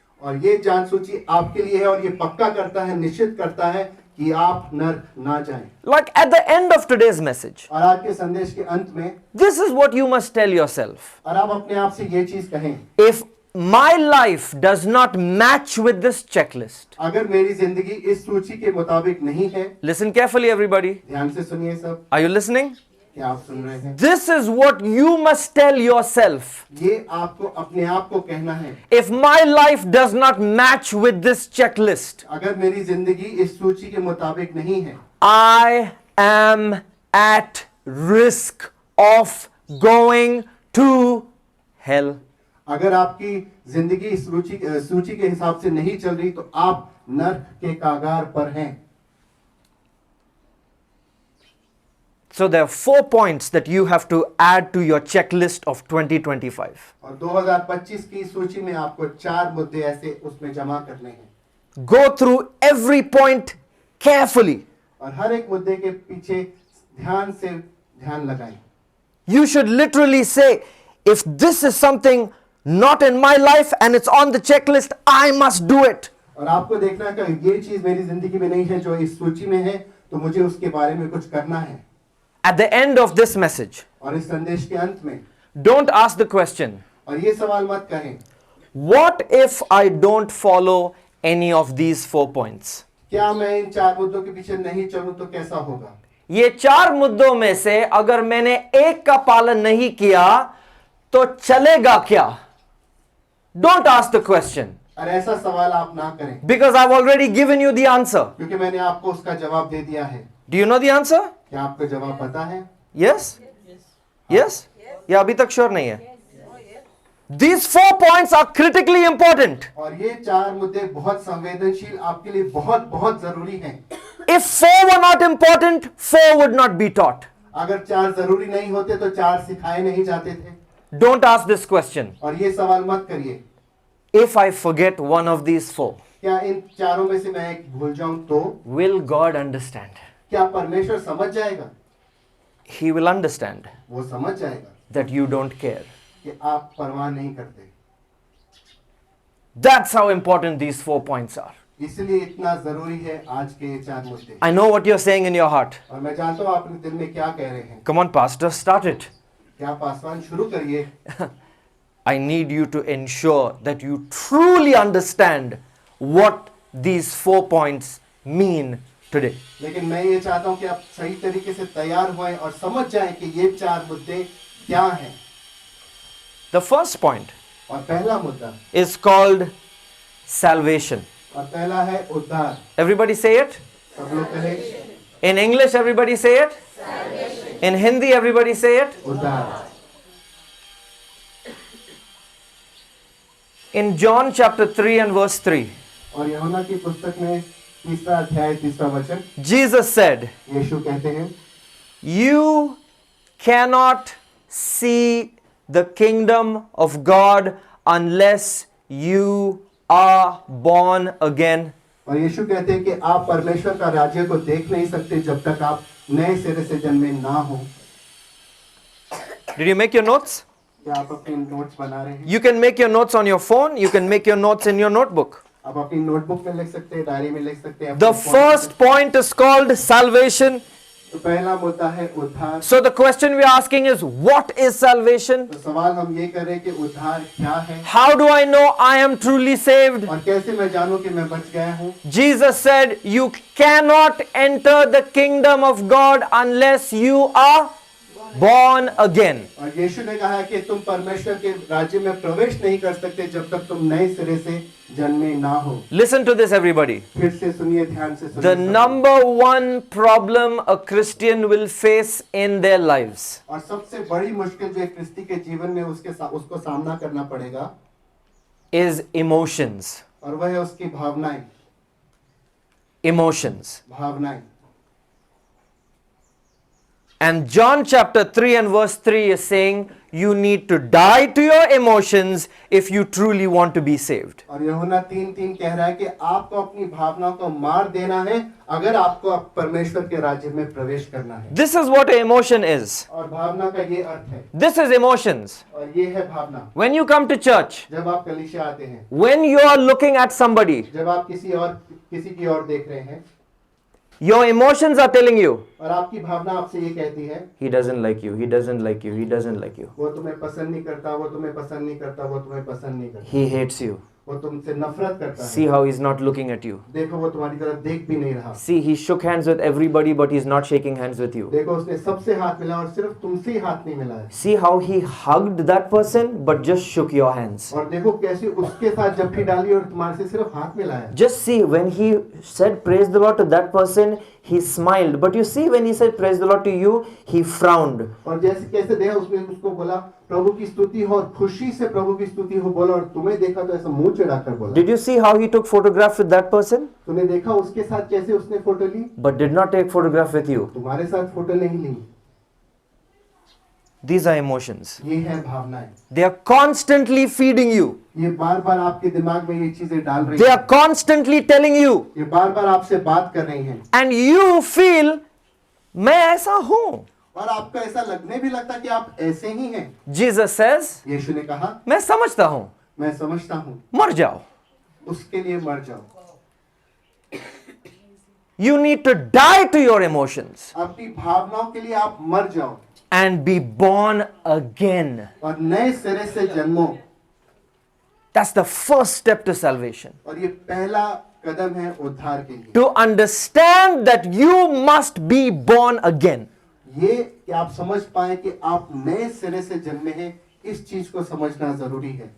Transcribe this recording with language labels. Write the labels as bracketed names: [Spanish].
[Hindi] और ये जांच सूची आपके लिए है और ये पक्का करता है, निश्चित करता है कि आप नरक ना जाएं। [English] Like at the end of today's message, [Hindi] और आज के संदेश के अंत में [English] this is what you must tell yourself. [Hindi] और आप अपने आप से ये चीज कहें, [English] If my life does not match with this checklist, [Hindi] अगर मेरी जिंदगी इस सूची के मुताबिक नहीं है, [English] listen carefully everybody. [Hindi] ध्यान से सुनिए सब, [English] Are you listening? [Hindi] क्या आप सुन रहे हैं? [English] This is what you must tell yourself. [Hindi] ये आपको अपने आप को कहना है, [English] If my life does not match with this checklist, [Hindi] अगर मेरी जिंदगी इस सूची के मुताबिक नहीं है, [English] I am at risk of going to hell. [Hindi] अगर आपकी जिंदगी इस सूची के हिसाब से नहीं चल रही, तो आप नर्क के कागार पर हैं। [English] So there are 4 points that you have to add to your checklist of 2025. [Hindi] और 2025 की सूची में आपको 4 मुद्दे ऐसे उसमें जमा करने हैं। [English] Go through every point carefully. [Hindi] और हर एक मुद्दे के पीछे ध्यान से ध्यान लगाएं। [English] You should literally say, if this is something not in my life and it's on the checklist, I must do it. [Hindi] और आपको देखना है कि ये चीज मेरी जिंदगी में नहीं है जो इस सूची में है, तो मुझे उसके बारे में कुछ करना है। [English] At the end of this message, [Hindi] और इस संदेश के अंत में [English] don't ask the question, [Hindi] और ये सवाल मत कहें, [English] what if I don't follow any of these 4 points? [Hindi] क्या मैं इन 4 मुद्दों के पीछे नहीं चलूं तो कैसा होगा? ये 4 मुद्दों में से अगर मैंने एक का पालन नहीं किया तो चलेगा क्या? [English] Don't ask the question, [Hindi] और ऐसा सवाल आप ना करें, [English] because I've already given you the answer. [Hindi] क्योंकि मैंने आपको उसका जवाब दे दिया है। [English] Do you know the answer? [Hindi] क्या आपको जवाब पता है? [English] Yes? Yes? [Hindi] या अभी तक श्योर नहीं है? [English] These 4 points are critically important. [Hindi] और ये 4 मुद्दे बहुत संवेदनशील, आपके लिए बहुत बहुत जरूरी हैं। [English] If 4 were not important, 4 would not be taught. [Hindi] अगर 4 जरूरी नहीं होते तो 4 सिखाए नहीं जाते थे। [English] Don't ask this question. [Hindi] और ये सवाल मत करिए, [English] If I forget one of these 4, [Hindi] क्या इन 4 में से मैं एक भूल जाऊं तो [English] will God understand? [Hindi] क्या परमेश्वर समझ जाएगा? [English] He will understand [Hindi] वो समझ जाएगा [English] that you don't care. [Hindi] कि आप परवाह नहीं करते। [English] That's how important these 4 points are. [Hindi] इसलिए इतना जरूरी है आज के ये 4 मुद्दे। [English] I know what you're saying in your heart. [Hindi] और मैं जानता हूँ आप अपने दिल में क्या कह रहे हैं। [English] Come on, Pastor, start it. [Hindi] क्या पासवान शुरू करिए। [English] I need you to ensure that you truly understand what these 4 points mean today. [Hindi] लेकिन मैं ये चाहता हूँ कि आप सही तरीके से तैयार होएं और समझ जाएं कि ये 4 मुद्दे क्या हैं। [English] The first point [Hindi] और पहला मुद्दा [English] is called salvation. [Hindi] और पहला है उद्धार। [English] Everybody say it. [Hindi] सब लोग कहें [English] In English, everybody say it. In Hindi, everybody say it. [Hindi] उद्धार। [English] In John chapter 3 and verse 3, [Hindi] और यूहन्ना की पुस्तक में 3रा अध्याय 3रा वचन, [English] Jesus said, [Hindi] यीशु कहते हैं, [English] you cannot see the kingdom of God unless you are born again. [Hindi] और यीशु कहते हैं कि आप परमेश्वर का राज्य को देख नहीं सकते जब तक आप नए सिरे से जन्मे ना हो। [English] Did you make your notes? [Hindi] क्या आप अपने नोट्स बना रहे हैं? [English] You can make your notes on your phone. You can make your notes in your notebook. [Hindi] आप अपनी नोटबुक में लिख सकते हैं, डायरी में लिख सकते हैं। [English] The [Hindi] अपने phone [English] first point is called salvation. [Hindi] में। तो पहला मुद्दा है उद्धार। [English] So the question we are asking is, what is salvation? [Hindi] तो सवाल हम ये कर रहे हैं कि उद्धार क्या है [English] How do I know I am truly saved? [Hindi] और कैसे मैं जानूं कि मैं बच गया हूं? [English] Jesus said, you cannot enter the kingdom of God unless you are born again. [Hindi] और यीशु ने कहा कि तुम परमेश्वर के राज्य में प्रवेश नहीं कर सकते जब तक तुम नए सिरे से जन्मे ना हो। [English] Listen to this, everybody. [Hindi] फिर से सुनिए, ध्यान से सुनिए। [English] The number one problem a Christian will face in their lives [Hindi] और सबसे बड़ी मुश्किल जो एक क्रिस्ती के जीवन में उसको सामना करना पड़ेगा [English] is emotions. [Hindi] और वह है उसकी भावनाएं। [English] Emotions. [Hindi] भावनाएं। [English] And John chapter 3 and verse 3 is saying, you need to die to your emotions if you truly want to be saved. [Hindi] और यूहन्ना 3:3 कह रहा है कि आपको अपनी भावनाओं को मार देना है अगर आपको परमेश्वर के राज्य में प्रवेश करना है। [English] This is what an emotion is. [Hindi] और भावना का ये अर्थ है। [English] This is emotions. [Hindi] और ये है भावना। [English] When you come to church, [Hindi] जब आप कलीसिया आते हैं, [English] when you are looking at somebody, [Hindi] जब आप किसी की ओर देख रहे हैं, [English] your emotions are telling you, [Hindi] और आपकी भावना आपसे ये कहती है, [English] he doesn't like you, he doesn't like you, he doesn't like you. [Hindi] वो तुम्हें पसंद नहीं करता, वो तुम्हें पसंद नहीं करता, वो तुम्हें पसंद नहीं करता, [English] He hates you. [Hindi] वो तुमसे नफरत करता [English] See [Hindi] है। [English] how he's not looking at you. [Hindi] देखो वो तुम्हारी तरफ देख भी नहीं रहा। [English] See, he shook hands with everybody, but he's not shaking hands with you. [Hindi] देखो उसने सबसे हाथ मिला और सिर्फ तुमसे ही हाथ नहीं मिला है। [English] See how he hugged that person, but just shook your hands. [Hindi] और देखो कैसे उसके साथ जप्फी डाली और तुम्हारे से सिर्फ हाथ मिला है। [English] Just see, when he said praise the Lord to that person, he smiled. But you see, when he said praise the Lord to you, he frowned. [Hindi] और जैसे कैसे देखा उसने उसको बोला प्रभु की स्तुति हो और खुशी से प्रभु की स्तुति हो बोला और तुम्हें देखा तो ऐसा मुंह चढ़ाकर बोला। [English] Did you see how he took photograph with that person? [Hindi] तूने देखा उसके साथ कैसे उसने photo Lee, [English] But did not take photograph with you. [Hindi] तुम्हारे साथ फोटो नहीं ली। [English] These are emotions. [Hindi] ये है भावनाएं। [English] They are constantly feeding you. [Hindi] ये बार बार आपके दिमाग में ये चीजें डाल रही [English] They [Hindi] हैं। [English] are constantly telling you. [Hindi] ये बार बार आपसे बात कर रही हैं [English] And you feel, [Hindi] मैं ऐसा हूं. और आपको ऐसा लगने भी लगता कि आप ऐसे ही हैं। [English] Jesus says, [Hindi] यीशु ने कहा मैं समझता हूं. मैं समझता हूँ, मर जाओ. उसके लिए मर जाओ। [English] You need to die to your emotions [Hindi] अपनी भावनाओं के लिए आप मर जाओ [English] and be born again. [Hindi] और नए सिरे से जन्मो। [English] That's the first step to salvation. [Hindi] और ये पहला कदम है उद्धार के लिए। [English] To understand that you must be born again. [Hindi] ये कि आप समझ पाए कि आप नए सिरे से जन्मे हैं, इस चीज को समझना जरूरी है।